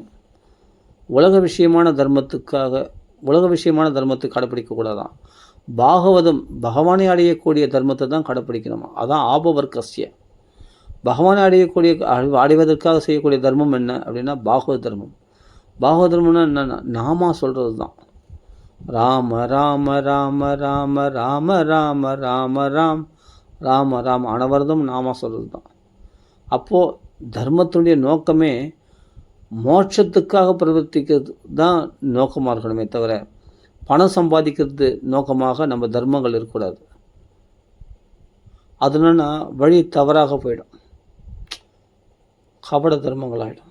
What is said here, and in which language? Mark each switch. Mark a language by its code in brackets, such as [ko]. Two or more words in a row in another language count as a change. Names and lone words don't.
[ta] உலக விஷயமான தர்மத்தை கடைப்பிடிக்கக்கூடாதான். பாகவதம் பகவானை அடையக்கூடிய தர்மத்தை தான் கடைப்பிடிக்கணுமா. அதான் ஆபவர்க்கஸ்ய. பகவானை அடைவதற்காக செய்யக்கூடிய தர்மம் என்ன அப்படின்னா பாகவத தர்மம். பாகவத தர்மம்னா என்னென்னா நாமா சொல்கிறது தான். ராம ராம ராம ராம ராம ராம ராம ராம் ராம ராம அனவரதம் நாமா சொல்கிறது தான். அப்போது தர்மத்தினுடைய நோக்கமே மோட்சத்துக்காக பிரவர்த்திக்கிறது தான் நோக்கமாக இருக்கணுமே தவிர பணம் சம்பாதிக்கிறது நோக்கமாக நம்ம தர்மங்கள் இருக்கக்கூடாது. அதுனா வழி தவறாக போயிடும், கபட தர்மங்கள் ஆகிடும்.